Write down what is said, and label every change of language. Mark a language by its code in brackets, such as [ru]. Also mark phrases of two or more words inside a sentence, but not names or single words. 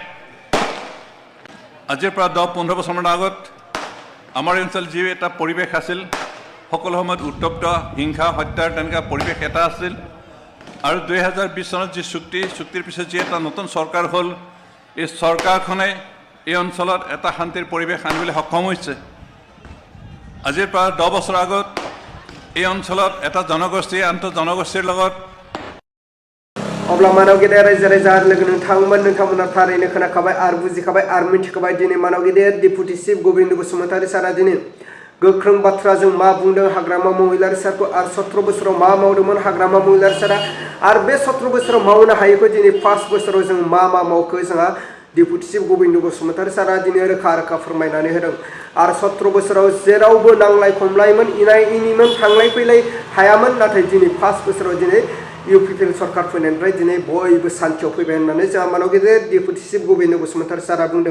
[as] আজিৰ পৰা 10-15 বছৰমান আগত আমাৰ অঞ্চল যি এটা পৰিৱেশ আছিল সকলো সময়ত উত্তপ্ত হিংসা হত্যাৰ তেনেকুৱা পৰিৱেশ এটা আছিল আৰু 2020 চনত যি চুক্তিৰ পিছত যি এটা নতুন চৰকাৰ হ'ল এই চৰকাৰখনে এই অঞ্চলত এটা শান্তিৰ পৰিৱেশ আনিবলৈ সক্ষম হৈছে আজিৰ পৰা 10 বছৰ আগত এই অঞ্চলত এটা জনগোষ্ঠী আন্ত জনগোষ্ঠীৰ লগত [brx] अब्ला मानाव गेदेर रायजो राजा आरो लोगो नोंथांमोना थारैनो खोनाखाबाय आरो बुजिखाबाय आरो मिथिखाबाय दिनै मानाव गेदेर [en] deputy chief [brx] गोबिन्द बसुमतारी सारा दिनै गोख्रों बाथ्राजों मा बुंदों हाग्रामा महिलारी सारखौ आरो 17 बोसोराव मा मावदोंमोन हाग्रामा महिलारी सारा आरो बे 17 बोसोराव मावनो हायैखौ दिनै 5 बोसोराव जों मा मावखो जोंहा [en] deputy chief [brx] गोबिन्द बसुमतारी सारा दिनै रोखा रोखा फोरमायनानै होदों आरो 17 बोसोराव जेरावबो नांलाय खमलायमोन इनाय इनिमोन थांलाय फैलाय हायामोन नाथाय दिनै 5 बोसोराव दिनै UPPL सरकार फैनायनिफ्राय दिनै बयबो सान्थियाव फैबाय होननानै जोंहा मानाव गेदेर [en] deputy chief [brx] गोबिन्द बसुमतारी सारा बुंदों।